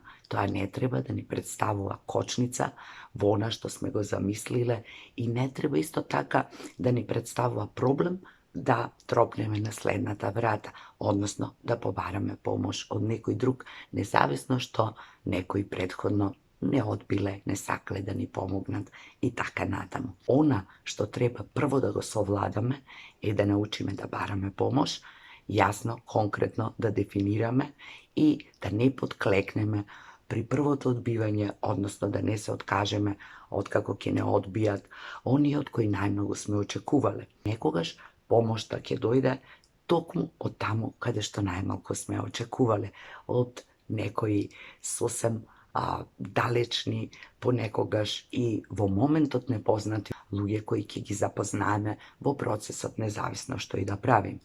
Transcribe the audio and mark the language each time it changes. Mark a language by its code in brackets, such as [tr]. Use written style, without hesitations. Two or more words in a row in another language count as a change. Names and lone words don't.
[mk] Тоа не треба да ни представува кочница во она што сме го замислиле и не треба исто така да ни представува проблем да тропнеме на следната врата, односно да побараме помош од некој друг, независно што некој предходно не одбиле, не сакале да ни помогнат и така натаму. Она што треба прво да го совладаме е да научиме да бараме помош јасно, конкретно да definirаме и да не подклекнеме при првото одбивање, односно да не се откажеме откако ќе не одбијат оние од кои најмногу сме очекувале. Некогаш помошта ќе дојде токму од таму каде што најмалку сме очекувале, од некои сосем далечни, понекогаш и во моментот непознати луѓе кои ќе ги запознаеме во процесот независно што и да правим.